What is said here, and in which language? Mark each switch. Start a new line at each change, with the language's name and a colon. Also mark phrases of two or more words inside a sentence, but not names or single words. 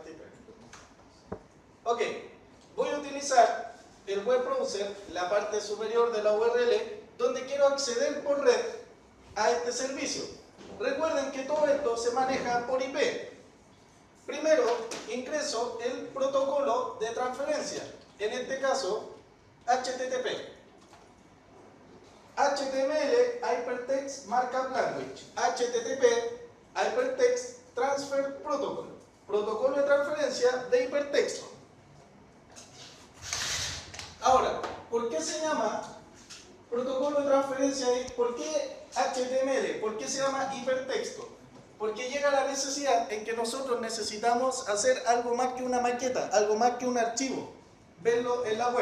Spanish: Ok, voy a utilizar el
English: web browser,
Spanish: la parte superior de la URL, donde quiero acceder por red a este servicio. Recuerden que todo esto se maneja por IP. Primero ingreso el protocolo de transferencia, en este caso HTTP.
English: HTML, Hypertext Markup Language. HTTP, Hypertext Transfer Protocol.
Spanish: Protocolo de transferencia de hipertexto. Ahora, ¿por qué se llama protocolo de transferencia? ¿Por qué HTML? ¿Por qué se llama hipertexto? Porque llega la necesidad en que nosotros necesitamos hacer algo más que una maqueta, algo más que un archivo, verlo en la web.